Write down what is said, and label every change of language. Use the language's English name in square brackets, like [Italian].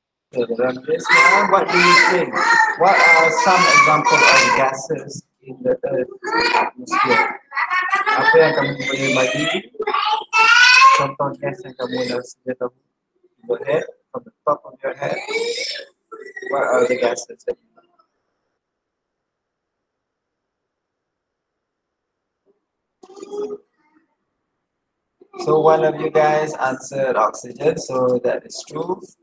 [English] So dalam this one, what do you think? What are some examples of gases in the Earth's atmosphere? [Malay] Apa yang kamu boleh bagi? Contoh gas yang kamu dah sedia tahu. [English] Go ahead, from the top of your head. What are the gases that you know? So one of you guys answered oxygen, so that is true.